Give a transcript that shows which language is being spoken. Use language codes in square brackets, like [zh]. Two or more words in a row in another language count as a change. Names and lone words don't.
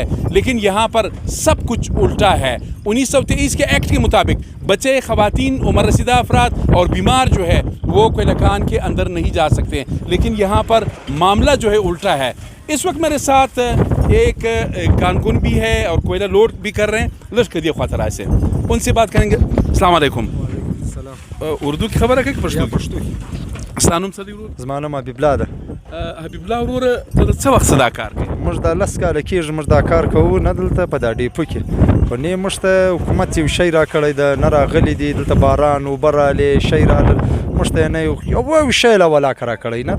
[ur] لیکن یہاں پر سب کچھ الٹا ہے. 1923 کے ایکٹ کے مطابق بچے، خواتین، عمر رسیدہ افراد اور بیمار جو ہے وہ کوئلہ کان کے اندر نہیں جا سکتے. لیکن یہاں پر معاملہ جو ہے الٹا ہے. اس وقت میرے ساتھ ایک کانکن بھی ہے اور کوئلہ لوڈ بھی کر رہے ہیں لشکریہ خاطرہ سے، ان سے بات کریں گے. السلام علیکم. اردو کی خبر ہے کہ پشتو کی؟ [ps] سلام صدی ورور. زما نوم حبیب الله ده. حبیب الله ورور، ته د څه وخت دا کار کوي؟ موږ دا 10 کاله کېږي موږ دا کار کوو، نه دلته په دا ډیپو کې. خو نه موږ ته حکومت یو شی راکړی ده، نه راغلی دی دلته باران اوبه رالې، شی راغلل، موږ ته نه یو شی لا ولاکه راکړی نه ده.